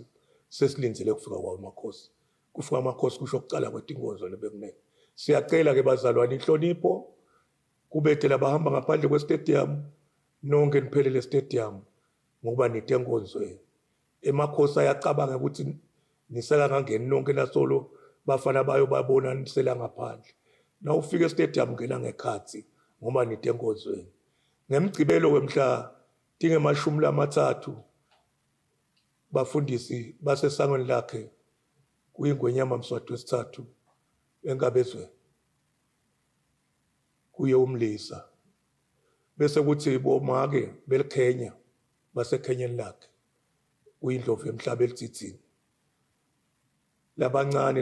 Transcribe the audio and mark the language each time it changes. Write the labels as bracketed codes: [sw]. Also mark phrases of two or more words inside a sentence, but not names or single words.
[ss] sesilinzele kufika kwamakhosi kufika amakhosi kusho ukuqala kwetinkonzo lebekunene siyacela ke bazalwane inhlonipho kubethe labahamba ngaphandle kwestadium nonke niphelele stadium ngokuba nitenkonzweni emakhosi ayacabanga ukuthi nisela ngangeni nonke nasolo bafana bayo babona nisela ngaphandle na ufika estadium ngena ngekhathi ngoba nitenkonzweni ngemgcibelo wemhla tinge-30 bafundisi basesangweni lakhe kuyingwenyama Mswati wesithathu enkabezweni kuye umlisa bese kuthi bomake belikhenya basekhenyeni lakhe kuyindlovu emhlaba elithithini labancane